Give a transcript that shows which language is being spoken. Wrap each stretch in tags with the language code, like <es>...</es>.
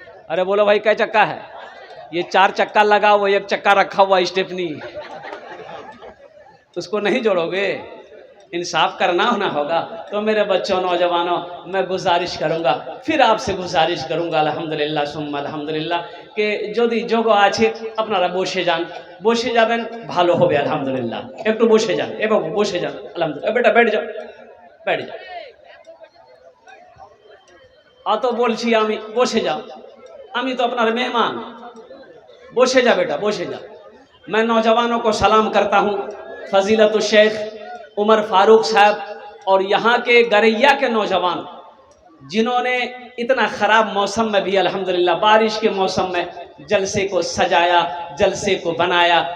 <hi>अरे बोलो भाई, कै चक्का है? ये 4 चक्का लगा हुआ, 1 चक्का रखा हुआ स्टेपनी, उसको नहीं जोड़ोगे? इंसाफ करना होना होगा। तो मेरे बच्चों, नौजवानों, मैं गुजारिश करूंगा, फिर आपसे गुजारिश करूंगा अल्हम्दुलिल्लाह सुम्मा अल्हम्दुलिल्लाह कि</hi> <bn>যদি যোগ আছে আপনারা বসে যান, বসে যাবেন ভালো হবে আলহামদুলিল্লাহ। একটু বসে যান, এ বাবু বসে যান আলহামদুলিল্লাহ। বেটা</bn> <hi>बैठ</hi> <bn>যাও, बैठ যাও। অত বলছি আমি, বসে যাও, আমি তো আপনার মেহমান। বসে</bn> <hi>जा बेटा, বসে जा। मैं नौजवानों को सलाम करता हूँ, फजीलत शेख उमर फारूक साहब और यहाँ के गरैया के नौजवान जिन्होंने इतना ख़राब मौसम में भी अल्हम्दुलिल्लाह बारिश के मौसम में जलसे को सजाया, जलसे को बनाया।</hi>